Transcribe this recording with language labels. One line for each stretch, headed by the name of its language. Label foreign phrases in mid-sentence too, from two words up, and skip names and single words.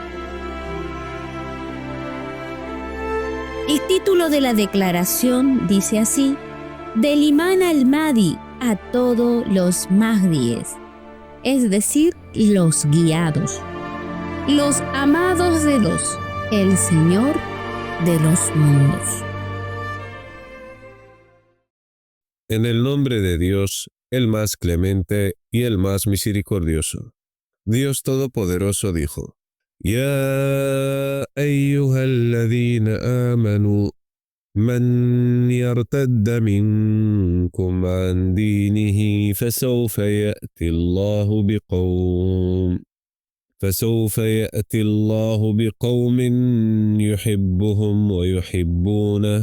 Spanish: El título de la declaración dice así: del imán al-Mahdi a todos los Mahdíes, es decir, los guiados, los amados de Dios, el Señor de los mundos. En el nombre de Dios, el más clemente y el más misericordioso. Dios Todopoderoso dijo:
Arabic: يا أيها الذين آمنوا من يرتد منكم عن دينه فسوف يأتي الله بقوم يحبهم ويحبونه.